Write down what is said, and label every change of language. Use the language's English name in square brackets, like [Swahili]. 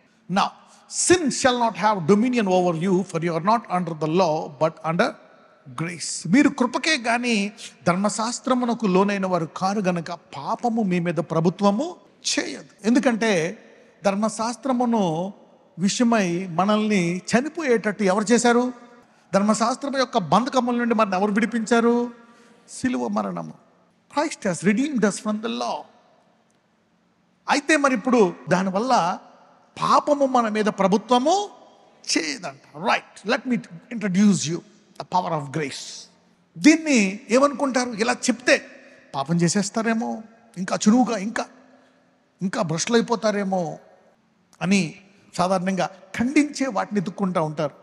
[English] Now sin shall not have dominion over you, for you are not under the law but under grace. [Telugu] మీరు కృపకే గాని ధర్మశాస్త్రమునకు లోనైన వారు car గనక పాపము మీ మీద ప్రభుత్వము చేయదు. ఎందుకంటే ధర్మశాస్త్రమును విషయమై మనల్ని చనిపోయేటట్టు ఎవరు చేశారు? ధర్మశాస్త్రం యొక్క బంధకముల నుండి మనల్ని ఎవరు విడిపించారు? సిలువ మరణము. [English] Christ has redeemed us from the law. [Telugu] అయితే మరి ఇప్పుడు దానివల్ల పాపము మన మీద ప్రభుత్వము చేయదంట. [English] Right, let me introduce you the power of grace. [Telugu] దీన్ని ఏమనుకుంటారు? ఇలా చెప్తే పాపం చేసేస్తారేమో, ఇంకా చురువుగా ఇంకా భ్రష్లు అయిపోతారేమో అని సాధారణంగా ఖండించే వాటిని ఎత్తుక్కుంటూ ఉంటారు.